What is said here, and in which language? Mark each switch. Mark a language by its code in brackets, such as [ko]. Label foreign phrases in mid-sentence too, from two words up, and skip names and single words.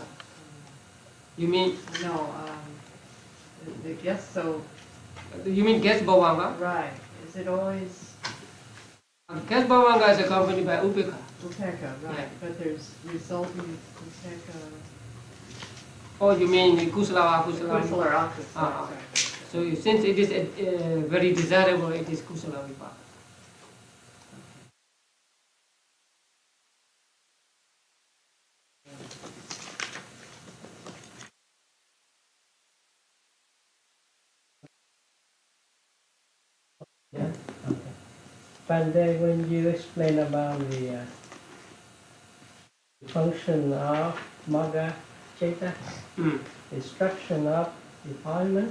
[en] You mean? No, the guest, so... You mean guest bhavanga? Right. Is it always... Guest bhavanga is accompanied by upeka. Upeka, right. Yeah. But there's resulting upeka... Oh, you mean [pi] kusala, akusala? Kusala or akusala. [en] So since it is very desirable, it is [pi] kusala vipaka. [en] Yeah. Okay. But then when you explain about the function of [pi] Magga Cheta, [en] instruction of defilement,